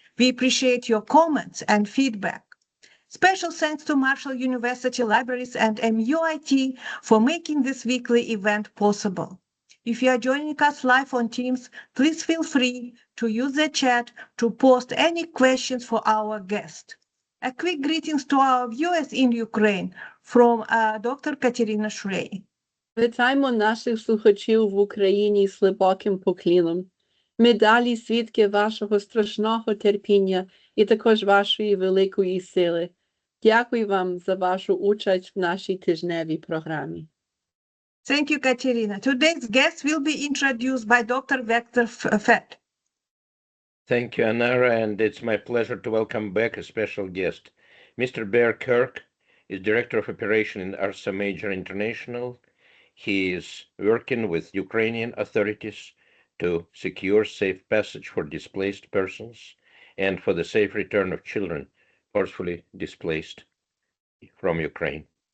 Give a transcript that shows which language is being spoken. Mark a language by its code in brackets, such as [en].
[en] We appreciate your comments and feedback. Special thanks to Marshall University Libraries and MUIT for making this weekly event possible. If you are joining us live on Teams, please feel free to use the chat to post any questions for our guest. A quick greetings to our viewers in Ukraine from Dr. Katerina Shrey. [uk] Вітаємо наших слухачів в Україні з глибоким поклоном. Ми далі свідки вашого страшного терпіння і також вашої великої сили. Дякую вам за вашу участь в нашій тижневій програмі. [en] Thank you, Katerina. Today's guest will be introduced by Dr. Victor Fett. Thank you, Anara, and it's my pleasure to welcome back a special guest. Mr. Bear Kirk is Director of Operation in Ursa Major International. He is working with Ukrainian authorities to secure safe passage for displaced persons and for the safe return of children forcefully displaced from Ukraine.